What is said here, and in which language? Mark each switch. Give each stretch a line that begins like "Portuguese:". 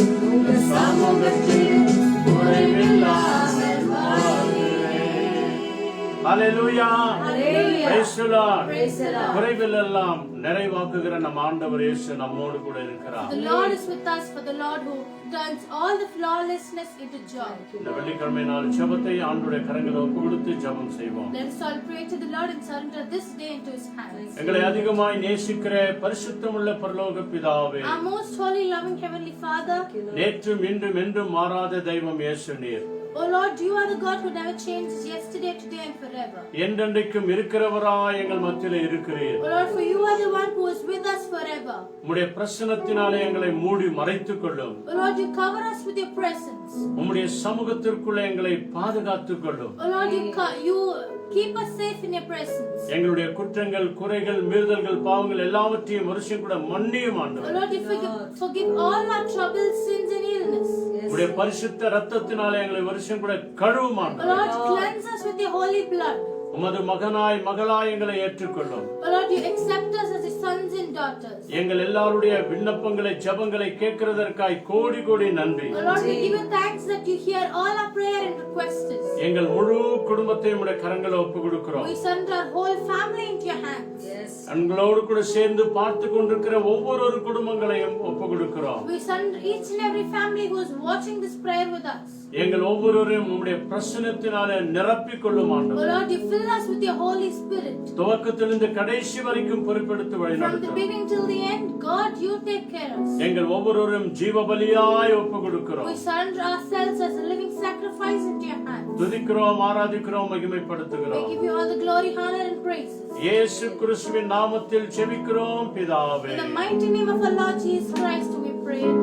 Tamil: உங்க சமூகத்தில் குறைவில்லாமல் வாழ்கிறேன். ஹல்லேலூயா.
English: Hallelujah. Praise the Lord. Praise the Lord.
Tamil: குறைவிலெல்லாம் நிறைவாக்குகிற நம் ஆண்டவர் இயேசு நம்மோடு கூட இருக்கிறார்.
English: The Lord is with us, for the Lord who turns all the flawlessness into joy.
Tamil: இந்த வெள்ளிக்கிழமை நாள் ஜெபத்தை ஆண்டவருடைய கரங்களில் ஒப்புக்கொடுத்து ஜெபம் செய்வோம்.
English: Let us all pray to the Lord and surrender this day into his hands.
Tamil: எங்களை அதிகமாய் நேசிக்கிற பரிசுத்தமுள்ள பரலோக பிதாவே,
English: Our most holy loving heavenly Father,
Tamil: நேற்றும் இன்றும் என்றும் மாறாத தெய்வம் இயேசு நீர்.
English: Oh Lord, you are the God who never changes, yesterday, today and forever.
Tamil: என்றென்றைக்கும் இருக்கிறவராய் எங்கள் மத்தியிலே இருக்கிறீர்.
English: Oh Lord, for you are the one who is with us forever.
Tamil: உம்முடைய பிரசன்னத்தினாலே எங்களை மூடி மறைத்துக் கொள்ளும்.
English: Oh Lord, you cover us with your presence.
Tamil: உம்முடைய சமூகத்திற்குள்ளே எங்களை பாதுகாத்துக் கொள்ளும்.
English: Oh Lord, you keep us safe in your presence.
Tamil: எங்களுடைய குற்றங்கள், குறைகள், மீறுதல்கள், பாவங்கள் எல்லாவற்றையும் வருஷம் கூட மன்னியும் ஆண்டவரே.
English: Oh Lord, you forgive all our troubles, sins and illness.
Tamil: உம்முடைய பரிசுத்த இரத்தத்தினாலே எங்களை வருஷம் கூட கழுவும் ஆண்டவரே.
English: Oh Lord, cleanse us with your holy blood.
Tamil: உமது மகனாய் மகளாய் எங்களை ஏற்றுக்கொள்ளும்.
English: Oh Lord, you accept us as your sons and daughters.
Tamil: எங்கள் எல்லாருடைய விண்ணப்பங்களை ஜெபங்களை கேட்கிறதற்காய் கோடி கோடி நன்றி.
English: Oh Lord, we give you thanks that you hear all our prayer and requests.
Tamil: எங்கள் முழு குடும்பத்தையும் உம்முடைய கரங்களை ஒப்புக் கொடுக்கிறோம்.
English: We surrender our whole family into your hands.
Tamil: எங்களோடு கூட சேர்ந்து பார்த்து கொண்டிருக்கிற ஒவ்வொரு குடும்பங்களையும் ஒப்புக் கொடுக்கிறோம்.
English: We surrender each and every family who is watching this prayer with us.
Tamil: எங்கள் ஒவ்வொருவரையும் உம்முடைய பிரசன்னத்தினாலே நிரப்பிக் கொள்ளும் ஆண்டவரே.
English: Oh Lord, you fill us with your Holy Spirit.
Tamil: துவக்கத்திலிருந்து கடைசி வரைக்கும் பொறுப்பெடுத்து
English: From the
Tamil: வழிநடத்தும்.
English: beginning till the end, God, you take care of us.
Tamil: எங்கள் ஒவ்வொருவரையும் ஜீவ பலியாய் ஒப்புக் கொடுக்கிறோம்.
English: We surrender ourselves as a living sacrifice into your hands.
Tamil: துதிக்கிறோம், ஆராதிக்கிறோம்,
English: We
Tamil: மகிமைப்படுத்துகிறோம்.
English: give you all the glory, honor and praises.
Tamil: இயேசு கிறிஸ்துவின் நாமத்தில் ஜெபிக்கிறோம் பிதாவே.
English: In the mighty name of our Lord Jesus Christ we pray.